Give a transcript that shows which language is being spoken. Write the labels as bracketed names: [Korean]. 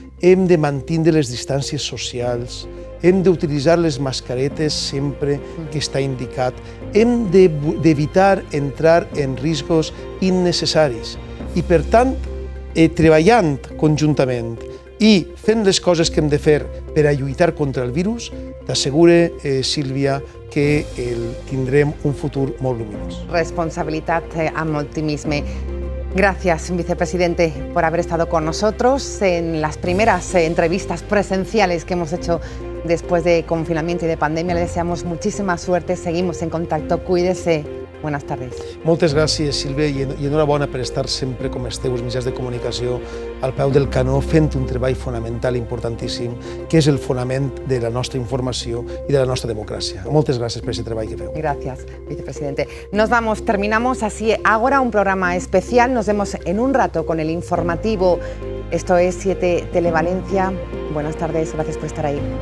[Catalan] Hem de mantenir les distàncies socials, hem d'utilitzar les mascaretes sempre que està indicat, hem d'evitar entrar en riscos innecessaris i, per tant, treballant conjuntament i fent les coses que hem de fer per a lluitar contra el virus, t'assegure, Sílvia, que tindrem un futur molt luminós. Responsabilitat amb optimisme. [Spanish] Gracias, vicepresidente, por haber estado con nosotros en las primeras entrevistas presenciales que hemos hecho después de confinamiento y de pandemia. Le deseamos muchísima suerte, seguimos en contacto, cuídese. Buenas tardes. [Catalan] Moltes gràcies, Sílvia, i enhorabona per estar sempre, com esteu, els mitjans de comunicació, al peu del canó, fent un treball fonamental importantíssim, que és el fonament de la nostra informació i de la nostra democràcia. Moltes gràcies per aquest treball que feu. [Spanish] Gracias, vicepresidente. Nos vamos, terminamos así ahora un programa especial. Nos vemos en un rato con el informativo. Esto es 7 Televalencia. Buenas tardes, gracias por estar ahí.